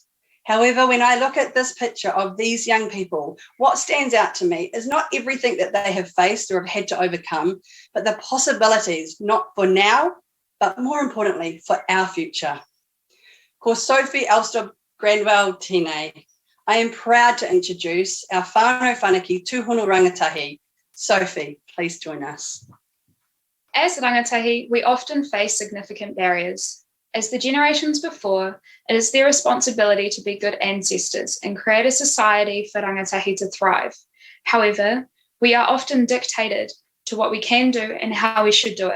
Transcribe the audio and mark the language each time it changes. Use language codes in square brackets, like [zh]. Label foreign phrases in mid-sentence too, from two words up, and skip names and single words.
[en] However, when I look at this picture of these young people, what stands out to me is not everything that they have faced or have had to overcome, but the possibilities, not for now, but more importantly, for our future. [mi] Ko Sophie Elster Grandwell Tine. [en] I am proud to introduce our [mi] whānau whanaki tūhono rangatahi. [en] Sophie, please join us. As rangatahi, we often face significant barriers. As the generations before, it is their responsibility to be good ancestors and create a society for rangatahi to thrive. However, we are often dictated to what we can do and how we should do it.